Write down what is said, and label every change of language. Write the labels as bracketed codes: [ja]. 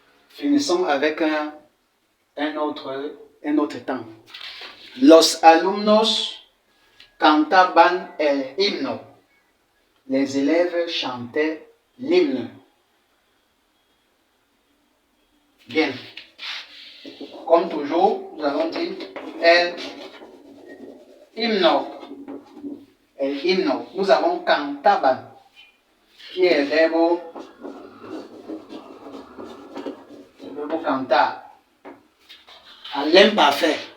[fr] Finissons avec un autre temps. [es] Los alumnos cantaban el himno. [fr] Les élèves chantaient l'hymne. Bien. Comme toujours, nous allons dire [es] el himno. El himno. [fr] Nous avons cantaban, qui est le verbe cantar. À l'imparfait.